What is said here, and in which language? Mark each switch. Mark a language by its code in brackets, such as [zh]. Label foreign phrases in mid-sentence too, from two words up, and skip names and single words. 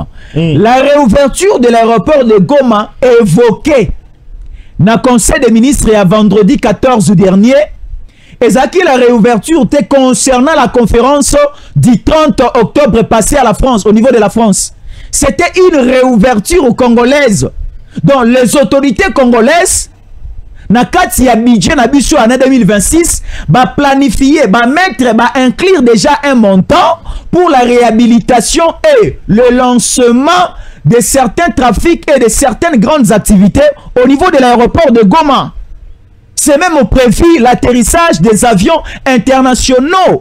[fr] La réouverture de l'aéroport de Goma évoquée dans le Conseil des ministres à vendredi 14 dernier. Et ça qui la réouverture était concernant la conférence du 30 octobre passé à la France, au niveau de la France. C'était une réouverture congolaise. Donc les autorités congolaises, [ln] na kati ya budget na biso [fr] année 2026, va planifier, va mettre, va inclure déjà un montant pour la réhabilitation et le lancement de certains trafics et de certaines grandes activités au niveau de l'aéroport de Goma. C'est même prévu l'atterrissage des avions internationaux.